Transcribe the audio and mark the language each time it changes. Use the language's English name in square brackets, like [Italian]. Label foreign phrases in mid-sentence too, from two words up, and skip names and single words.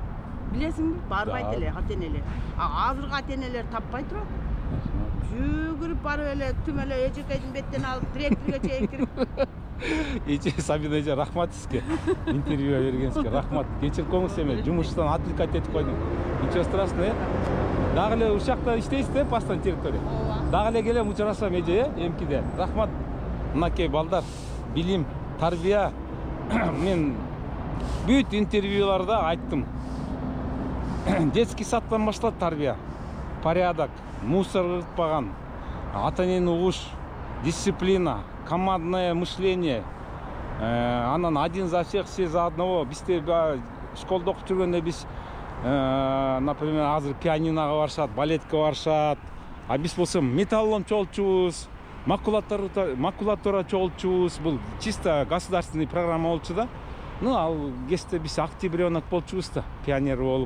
[Kyrgyz] Билесиңби? Барбайт эле ата-энелер. Азыркы ата-энелер таппай турат. Жүгүрүп барып эле түм эле эжекейдин беттен алып директорго чейин кирип. Сабина эже, рахмат сизге. Интервью бергенсизге рахмат. Кечирип коюңуз эми, жумуштан отвлекать этип койдум. [Russian] Ничего страшного. [Kyrgyz] Дагы эле ушакта иштейсиз да, [Russian] постоянно территория. [Kyrgyz] Дагы эле келем учурашам эже, эмкиде. Рахмат. Мынакей балдар, билим, тарбия. Мен бүт интервьюларда айттым. [Russian] Детский садтан [Kyrgyz] башталат тарбия. Порядок, мусор кыртпаган, ата-энени угуш, дисциплина, [Russian] командное мышление. [Kyrgyz] Анан [Russian] один за всех, все за одного. [Kyrgyz] Бизде школда окуп жүргөндө биз, например, азыр пианинага барышат, балетке барышат. А биз болсо металлолом чогултчубуз, макулатура чогултчубуз. Бул [Russian] чисто государственный программа [Kyrgyz] болчу да. Ну, ал кезде биз октябренок болчубуз да, пионер болуп.